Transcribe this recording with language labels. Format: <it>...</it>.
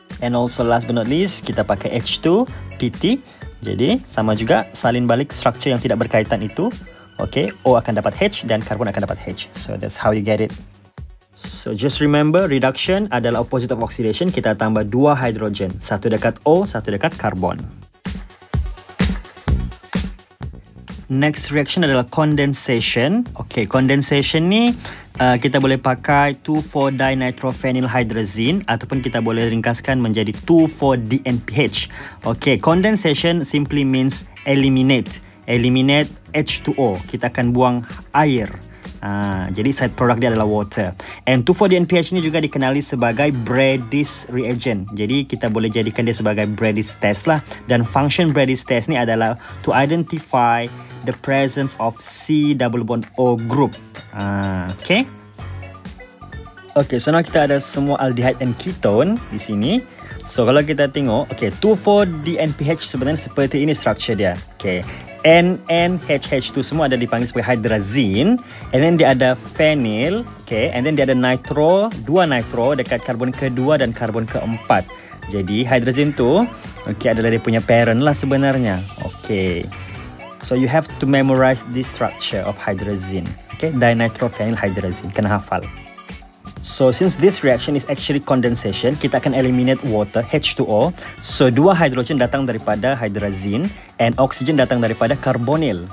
<en>And also last but not least,</en> <ms>kita pakai</ms> <en>H2 PT.</en> <ms>Jadi sama juga salin balik structure yang tidak berkaitan itu. Okey, O akan dapat H dan karbon akan dapat H.</ms> <en>So that's how you get it.</en> <ms>So just remember, reduction adalah opposite of oxidation. Kita tambah 2 hidrogen, satu dekat O, satu dekat karbon.</ms> <en>Next reaction adalah condensation.</en> <ms>Okay, condensation ni kita boleh pakai 2,4-dinitrophenylhydrazine ataupun kita boleh ringkaskan menjadi 2,4-DNPH.</ms> <en>Okay, condensation simply means eliminate H2O.</en> <ms>Kita akan buang air. Jadi side product dia adalah water. And 2,4-DNPH ni juga dikenali sebagai Brady's reagent. Jadi kita boleh jadikan dia sebagai Brady's test lah. Dan function Brady's test ni adalah</ms> <en>to identify the presence of C double bond O group.</en> <ms>Okay. Okay, so now kita ada semua aldehyde and ketone di sini. So kalau kita tengok, okay, 2,4-DNPH sebenarnya seperti ini structure dia. Okay. NNHH2 semua ada dipanggil sebagai hydrazine, and then dia ada phenyl, okay, and then dia ada nitro, 2 nitro dekat karbon kedua dan karbon keempat. Jadi hydrazine tu okay, adalah dia punya parent lah sebenarnya.</ms> <en>Okay, so you have to memorize this structure of hydrazine. Okay, dinitrophenylhydrazine,</en> <ms>kena hafal.</ms> <en>So since this reaction is actually condensation,</en> <ms>kita akan</ms> <en>eliminate water, H2O.</en> <ms>So 2 hydrogen datang daripada hydrazine and oxygen datang daripada carbonyl.</ms>